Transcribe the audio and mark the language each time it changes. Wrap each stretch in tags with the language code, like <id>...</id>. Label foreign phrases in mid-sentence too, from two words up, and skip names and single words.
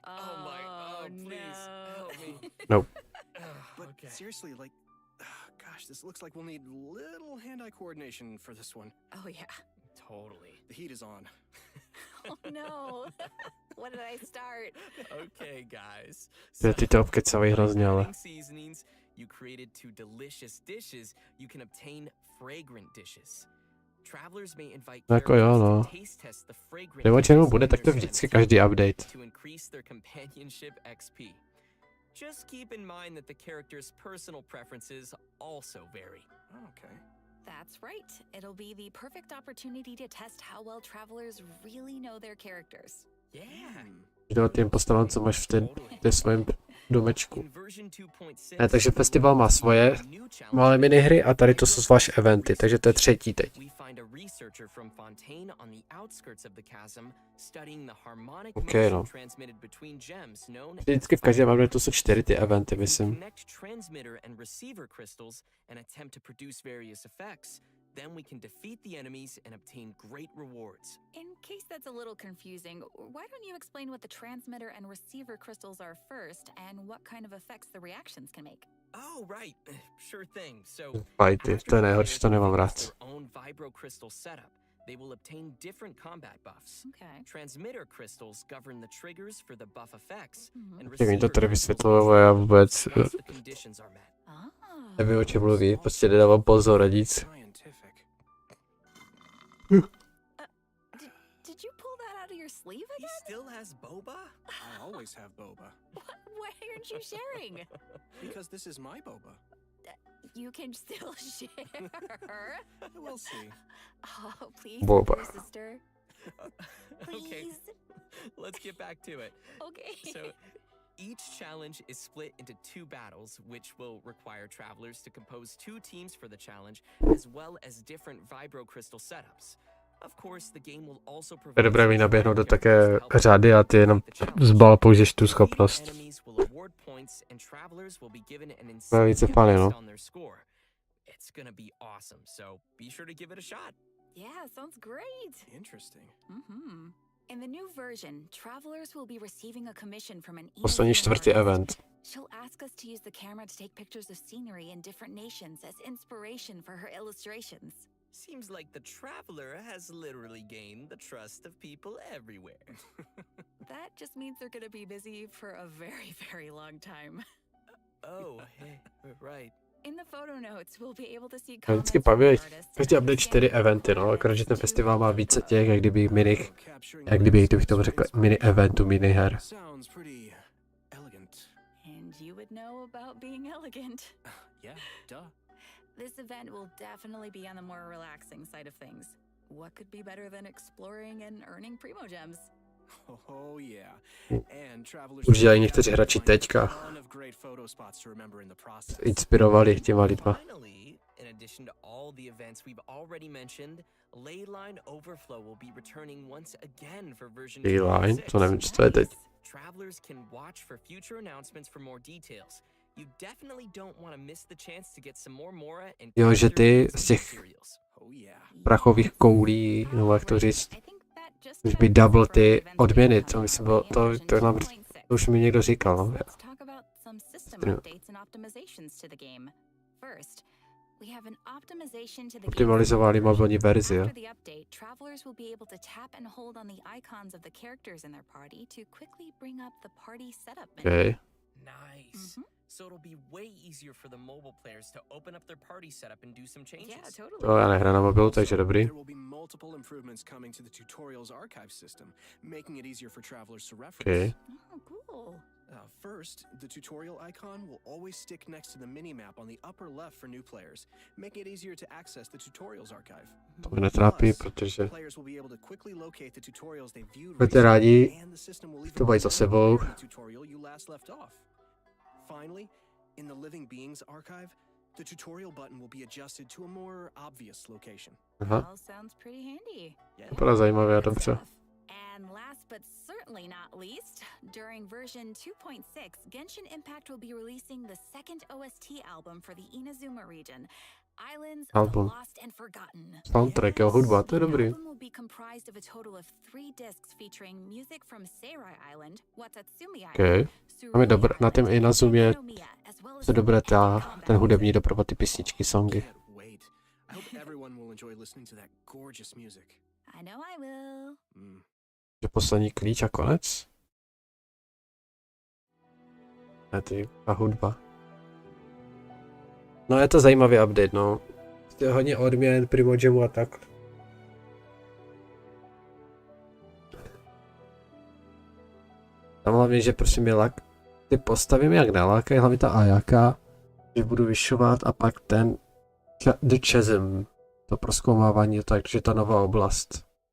<en>Please help me. Nope. But Okay. seriously, like, gosh, this looks like we'll need little hand-eye coordination for this one. Oh, yeah. Totally. The heat is on. Oh, no. What did I start? Okay, guys.</en> <cs>Ty to obkecavaj hrozně, ale.</cs> <en>Adding seasonings you created to delicious dishes, you can obtain fragrant dishes. Travelers may invite</en> <cs>Jako jo,</cs> <en>characters</en> <cs>no.</cs> <en>to taste test the fragrant</en> <cs>Nebo čemu</cs> <en>dishes</en> <cs>bude,</cs> <en>in</en> <cs>tak to</cs> <en>their</en> <cs>vždycky</cs> <en>scent</en> <cs>každý update.</cs> <en>to increase their companionship XP. Just keep in mind that the character's personal preferences also vary. Okay. That's right. It'll be the perfect opportunity to test how well travelers really know their characters. Yeah.</en> <cs>Do těm postavám, co máš v té svém domečku.</cs> <en>In version 2.6,</en> <cs>Ne, takže festival má svoje malé minihry a tady to jsou zvlášť eventy, takže to je třetí teď.</cs> <en>we find a researcher from Fontaine on the outskirts of the chasm studying the harmonic Okay, motion</en> <cs>no.</cs> <en>transmitted between gems known</en> <cs>Vždycky v každém updateu jsou 4 ty eventy, myslím.</cs> <en>connect transmitter and receiver crystals and attempt to produce various effects. Then we can defeat the enemies and obtain great rewards. In case that's a little confusing, why don't you explain what the transmitter and receiver crystals are first and what kind of effects the reactions can make? Oh, right. Sure thing. So,</en> <cs>Fajty,</cs> <en>after</en> <cs>to je</cs> <en>the</en> <cs>nejhorší,</cs> <en>players</en> <cs>to nemám</cs> <en>develop</en> <cs>rád.</cs> <en>their own vibro crystal setup, they will obtain different combat buffs. Okay. Transmitter crystals govern the triggers for the buff effects, Mhm. and</en> <cs>Jak oni to</cs> <en>receiver</en> <cs>tady</cs> <en>crystals</en> <cs>vysvětlují, já vůbec</cs> <en>once the conditions are met. Ah.</en> <cs>nevím, o čem mluví, prostě nedávám pozor a nic.</cs> <en>Scientific. Did you pull that out of your sleeve He again? still has boba? I always have boba. Why aren't you sharing? Because this is my boba. You can still share. We'll see. Oh, please, Boba. dear sister. Okay, Please. let's get back to it. Okay. So, each challenge is split into 2 battles, which will require travelers to compose 2 teams for the challenge, as well as different vibro crystal setups. Of course, the game will also</en> <cs>Je</cs> <en>provide</en> <cs>dobré mi naběhnout do také</cs> <en>characters to help</en> <cs>řady a ty jenom</cs> <en>complete the challenge.</en> <cs>zbal použiješ tu</cs> <en>Defeating</en> <cs>schopnost.</cs> <en>enemies will award points and travelers will be given an</en> <cs>Bude více</cs> <en>insignia</en> <cs>fany,</cs> <en>based</en> <cs>no.</cs> <en>on their score. It's gonna be awesome, so be sure to give it a shot. Yeah, sounds great. Interesting. Mm-hmm. In the new version, travelers will be receiving a commission from an</en> <cs>Poslední čtvrtý event.</cs> <en>She'll ask us to use the camera to take pictures of scenery in different nations as inspiration for her illustrations. Seems like the traveler has literally gained the trust of people everywhere. That just means they're gonna be busy for a very, very long time. Oh, hey, right. In the photo notes, we'll be able to see</en> <cs>Já vždycky</cs> <en>comments from</en> <cs>baví,</cs> <en>the artists</en> <cs>každý</cs> <en>and</en> <cs>update 4</cs> <en>understand</en> <cs>eventy, no,</cs> <en>what</en> <cs>akorát, že ten</cs> <en>photos</en> <cs>festival má více těch, jak kdyby</cs> <en>Capturing</en> <cs>jak kdyby, kdybych</cs> <en>landscapes</en> <cs>tomu</cs> <en>with</en> <cs>řekl,</cs> <en>inspiration</en> <cs>mini eventu, miniher.</cs> <en>Sounds pretty elegant. And you would know about being elegant. Yeah, duh. This event will definitely be on the more relaxing side of things. What could be better than exploring and earning primo gems? Oh yeah. And travelers</en> <cs>Už dělají někteří hráči teďka. Inspirovali těma lidma.</cs> <en>Finally, in addition to all the events we've already mentioned, Leyline Overflow will be returning once again for version Leyline? 2.6.</en> <cs>To nevím, co to je teď.</cs> <en>Travelers can watch for future announcements for more details. You definitely don't want to miss the chance to get some more Mora and</en> <cs>Jo, že ty</cs> <en>character</en> <cs>z těch</cs> <en>materials. Oh yeah.</en> <cs>prachových koulí, nebo jak to říct,</cs> <en>I think that just</en> <cs>už</cs> <en>about</en> <cs>by</cs> <en>does it</en> <cs>double</cs> <en>for</en> <cs>ty</cs> <en>events</en> <cs>odměny,</cs> <en>coming</en> <cs>to</cs> <en>out</en> <cs>myslím</cs> <en>in</en> <cs>bylo,</cs> <en>version</en> <cs>to nám,</cs> <en>2.6.</en> <cs>to už mi někdo říkal, no.</cs> <en>Let's talk about some system</en> <cs>Stejně.</cs> <en>updates and optimizations to the game. First, we have an optimization to the</en> <cs>Optimalizovali mobilní verzi, jo.</cs> <en>After the update, travelers will be able to tap and hold on the icons of the characters in their party to quickly bring up the party setup menu. Okay. Nice. So it'll be way easier for the mobile players to open up their party setup and do some changes. Yeah, totally.</en> <cs>To já nehraju na mobilu, takže dobrý.</cs> <en>There will be multiple improvements coming to the tutorials archive system, making it easier for travelers to reference. Okay. Oh, cool. First, the tutorial icon will always stick next to the minimap on the upper left for new players, making it easier to access the tutorials archive.</en> <cs>To mě netrápí,</cs> <en>Plus,</en> <cs>protože</cs> <en>players will be able to quickly locate the tutorials they viewed</en> <cs>budete rádi,</cs> <en>recently, and the system will even</en> <cs>to mají za</cs> <en>remember</en> <cs>sebou.</cs> <en>where in the tutorial you last left off. Finally, in the Living Beings archive, the tutorial button will be adjusted to a more obvious location.</en> <cs>Aha,</cs> <en>All sounds pretty handy. Yeah.</en> <cs>vypadá zajímavě a dobře.</cs> <en>And And last but certainly not least, during version 2.6, Genshin Impact will be releasing the second OST album for the Inazuma region, Islands of the</en> <cs>Album.</cs> <en>Lost and Forgotten.</en> <cs>Soundtrack, jo, hudba, to je</cs> <en>The</en> <cs>dobrý.</cs> <en>album will be comprised of a total of 3 discs featuring music from Seirai Island, Watatsumi Island, Okay.</en> <cs>Tam je dobré, na tém Inazumě je dobré ten hudební doprovod, ty písničky, songy.</cs> <en>Can't wait. I hope everyone will enjoy listening to that gorgeous music. I know I will.</en> <cs>Že poslední klíč a konec? Ne, ty a hudba. No je to zajímavý update, no. Je hodně odměn, primogemu a tak. Tam hlavně, že prostě mě ty postavy mě jak nalákají, hlavně ta Ayaka, že budu vyšovat a pak ten The Chasm, to prozkoumávání, takže ta nová oblast.</cs>